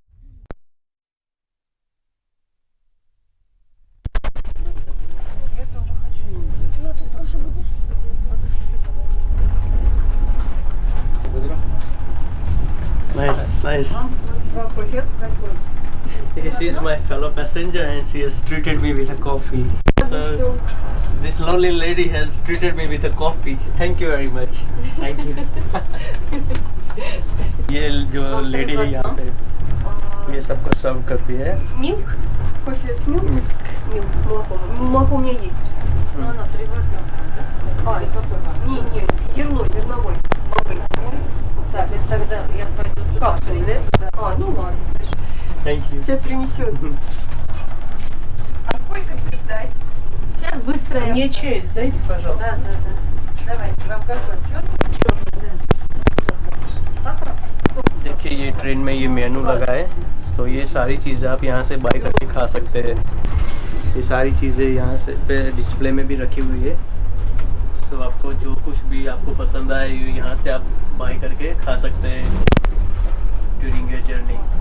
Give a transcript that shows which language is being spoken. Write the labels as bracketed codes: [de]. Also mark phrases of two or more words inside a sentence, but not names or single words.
[ru] Я тоже хочу. Ну, ты тоже будешь? [en] Nice, nice. [ru] Два кофе, какой? [en] This is my fellow passenger and she has treated me with a coffee. So this lovely lady has treated me with a coffee. Thank you very much. Thank you. [hi] ये जो लेडी है यहाँ पे ये सबको सर्व करती है। [ru] Милк? Кофе с милк? Милк с молоком. Молоко у меня есть. Но она приватная. А, это какой? Не, зерно, зерновой. Так, это тогда я пойду капсулы, да? А, ну ладно. [en] Thank you. [ru] Все принесет. А сколько будешь ждать? Сейчас быстро. Мне чай дайте, пожалуйста. Да. Давайте, вам какой? Черный? Черный, да. Сахар? [hi] देखिए ये ट्रेन में ये मेनू लगा है, तो ये सारी चीज़ें आप यहाँ से बाय करके खा सकते हैं। ये सारी चीज़ें यहाँ से पे डिस्प्ले में भी रखी हुई है। सो आपको जो कुछ भी आपको पसंद आए यहाँ से आप बाय करके खा सकते हैं [en] during your journey.